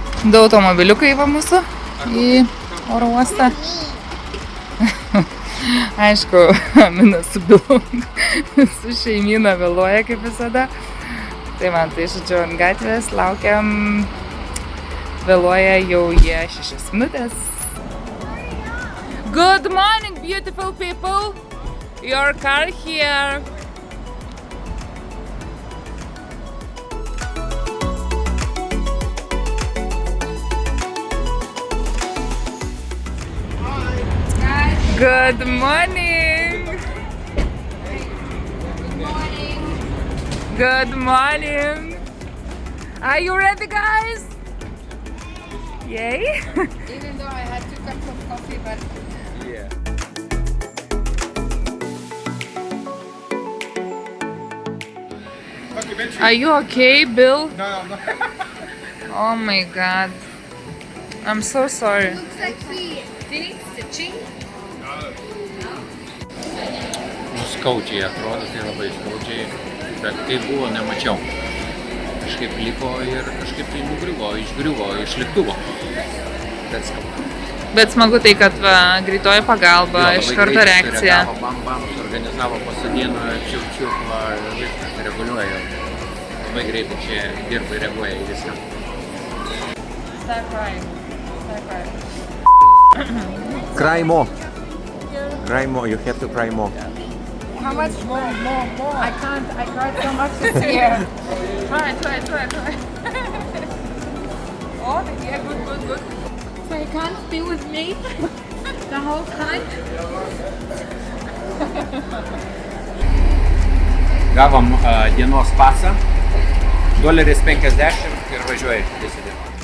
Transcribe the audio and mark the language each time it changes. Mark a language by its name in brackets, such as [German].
[Lithuanian] Du automobiliukai va mūsų į oro uostą. Aišku, Mina su Bilu, su šeimyna vėluoja kaip visada. Tai man tai žodžiu ant gatvės, laukiam, vėluoja jau jie 6 minutės. [English] Good morning, beautiful people! Your car here! Good morning! Good morning! Are you ready, guys? Yay! Even though I had 2 cups of coffee, but Yeah. Are you okay, Bill? No. Oh my god. I'm so sorry. looks like he need stitching. [Lithuanian] Skaudžiai atrodo, tai labai skaudžiai, bet kaip buvo, nemačiau. Kažkaip lipo ir kažkaip tai išgriuvo iš lėktuvo. Bet skaudu. Bet smagu tai, kad va, greitoji pagalba, iš karto reakcija. Bam, suorganizavo, pasadino, čiuk, va, viskas reguliuoja. Labai greitai čia dirba ir reaguoja į viską. [English] Start crying. Cry more. Cry more. You have to cry more. How much more? I can't. I cried so much this year. Try. Oh, yeah, good. So you can't be with me the whole time? [Lithuanian] Gavom dienos pasą, $50 ir važiuoja visą dieną.